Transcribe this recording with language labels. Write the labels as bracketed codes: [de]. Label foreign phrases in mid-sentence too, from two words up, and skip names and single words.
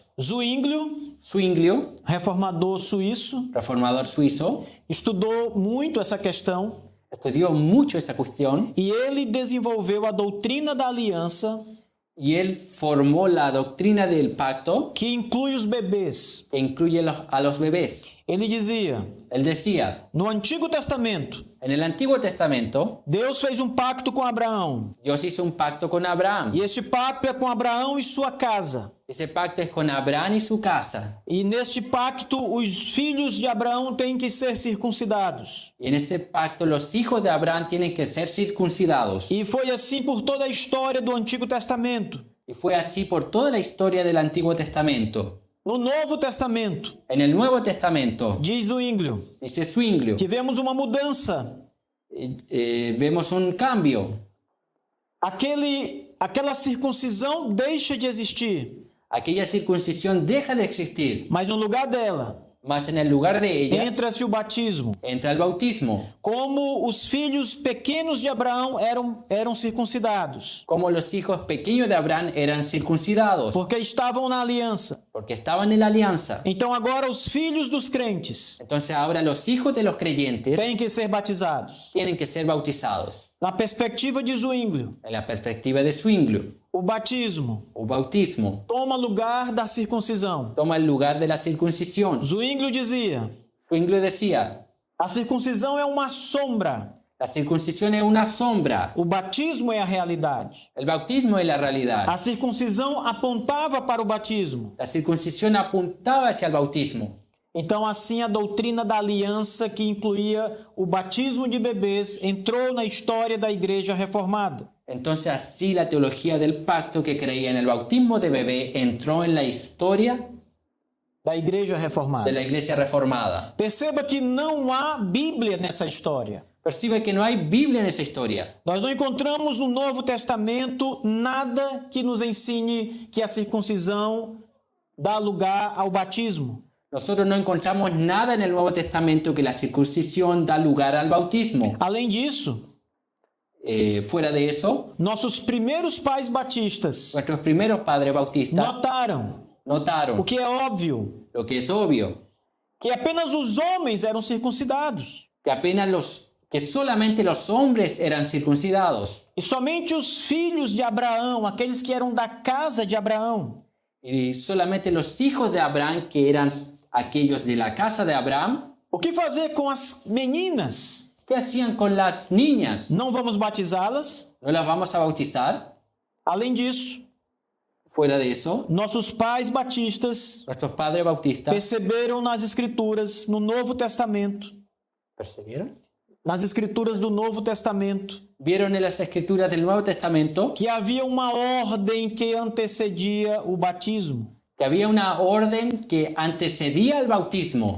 [pt] Zwinglio, Zwinglio, reformador suíço, [es] reformador suizo, [pt] estudou muito essa questão [es] estudió mucho esa cuestión [pt] e ele desenvolveu a doutrina da aliança [es] y él formó la doctrina del pacto [pt] que inclui os bebês. [es] que incluye a los bebés. [pt] Ele dizia, [es] Él decía, [pt] no Antigo Testamento, [es] en el Antiguo Testamento, [pt] Deus fez um pacto com Abraão. [es] Dios hizo un pacto con Abraham. [pt] E este pacto é com Abraão e sua casa. [es] Ese pacto es con Abraham y su casa. [pt] E neste pacto, os filhos de Abraão têm que ser circuncidados. [es] Y en ese pacto los hijos de Abraham tienen que ser circuncidados. [pt] E foi assim por toda a história do Antigo Testamento. [es] Y fue así por toda la historia del Antiguo Testamento. [pt] No Novo Testamento, [es] En el Nuevo Testamento, [pt] diz Zwinglio, [es] dice Zwinglio, [pt] tivemos uma mudança. [es] vemos un cambio. [pt] Aquela circuncisão deixa de existir, [es] Aquella circuncisión deja de existir, [pt] mas no lugar dela [es] mas en el lugar de ella [pt] entra-se o batismo. [es] entra el bautismo. [pt] Como os filhos pequenos de Abraão eram circuncidados, [es] Como los hijos pequeños de Abraham eran circuncidados, [pt] porque estavam na aliança. [es] porque estaban en la alianza. [pt] Então agora os filhos dos crentes [es] Entonces ahora los hijos de los creyentes [pt] têm que ser batizados. [es] tienen que ser bautizados. [pt] Na perspectiva de Zwinglio, [es] En la perspectiva de Zwinglio, [pt] o batismo [es] o bautismo [pt] toma lugar da circuncisão. [es] toma el lugar de la circuncisión. [pt] Zwinglio dizia, [es] Zwinglio decía, [pt] a circuncisão é uma sombra, [es] la circuncisión es una sombra, [pt] o batismo é a realidade. [es] el bautismo es la realidad. [pt] A circuncisão apontava para o batismo. [es] La circuncisión apuntaba hacia el bautismo. [pt] Então, assim, a doutrina da aliança, que incluía o batismo de bebês, entrou na história da Igreja Reformada. [es] Entonces así la teología del pacto que creía en el bautismo de bebé entró en la historia [pt] Da Igreja [es] de [pt] Reformada. [es] la iglesia reformada. [pt] Perceba que não há Bíblia nessa história. [es] Percibe que no hay Biblia en esa historia. [pt] Nós não encontramos no Novo Testamento nada que nos ensine que a circuncisão dá lugar ao batismo. [es] Nosotros no encontramos nada en el Nuevo Testamento que la circuncisión da lugar al bautismo. [pt] Além disso, [es] Fuera de eso, [pt] nossos primeiros pais batistas [es] nuestros primeros padres bautistas [pt] notaram, [es] notaron [pt] o que é óbvio, [es] lo que es obvio, [pt] que apenas os homens eram circuncidados. [es] que solamente los hombres eran circuncidados [pt] E somente os filhos de Abraão, aqueles que eram da casa de Abraão, [es] y solamente los hijos de Abraham, que eran aquellos de la casa de Abraham. [pt] o que fazer com as meninas? [es] ¿Qué hacían con las niñas? [pt] Não vamos batizá-las? [es] ¿No las vamos a bautizar? [pt] Além disso, [es] Fuera de eso, [pt] nossos pais batistas [es] nuestros padres bautistas [pt] perceberam nas escrituras, no Novo Testamento, [es] ¿percibieron? [pt] nas escrituras do Novo Testamento, [es] Vieron en las escrituras del Nuevo Testamento [pt] que havia uma ordem que antecedia o batismo. [es] que había una orden que antecedía al bautismo.